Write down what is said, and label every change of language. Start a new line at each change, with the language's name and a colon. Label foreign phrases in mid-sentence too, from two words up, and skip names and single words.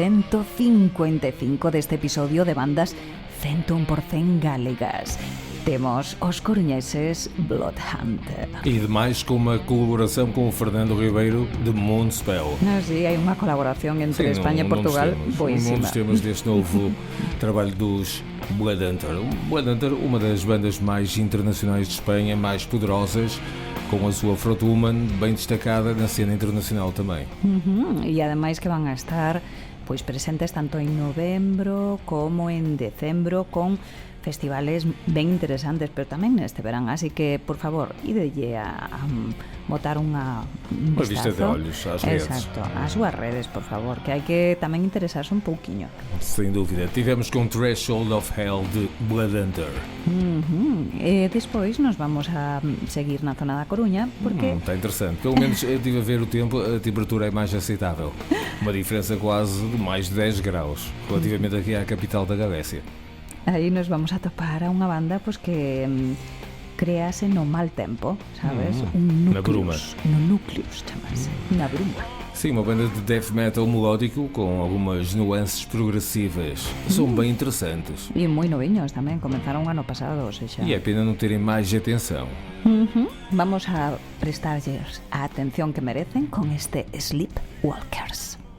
Galician: 155 deste episodio de bandas 101% galegas.
Portuguese: Temos os coruñeses Bloodhunter. E demais com uma colaboração com o Fernando Ribeiro de Moonspell.
Galician: Sí, hai unha colaboración entre España e Portugal boísima.
Portuguese: Um dos temas deste novo trabalho dos Bloodhunter. Bloodhunter, uma das bandas mais internacionais de Espanha, mais poderosas, com a súa frontwoman bem destacada na cena internacional também.
Galician: E ademais que van a estar pois presentes tanto en novembro como en decembro con festivales ben interesantes, pero tamén neste verán, así que, por favor, idelle a botar unha
Portuguese: vista de olhos ás redes.
Galician: Exacto, ás súas redes, por favor, que hai que tamén interesarse un pouquiño.
Portuguese: Sem dúvida. Tivemos com Threshold of Hell de Bloodhunter.
Galician: E despois nos vamos a seguir na zona da Coruña, porque...
Portuguese: Está interessante. Pelo menos estive a ver o tempo, a temperatura é mais aceitável. Uma diferença quase de mais de 10 graus, relativamente aqui à capital da Galécia.
Galician: Aí nos vamos a topar a unha banda pois que créase no mal tempo, sabes? Un na bruma. No núcleos, chamase. Na bruma.
Portuguese: Sim, uma banda de
English: death metal
Portuguese: melódico com algumas nuances progressivas. São bem interessantes.
Galician: E moi noviños tamén, comenzaron ano pasado,
Portuguese: ou seja... E é pena não terem mais atenção.
Galician: Vamos a prestarlles a atención que merecen con este Sleepwalkers.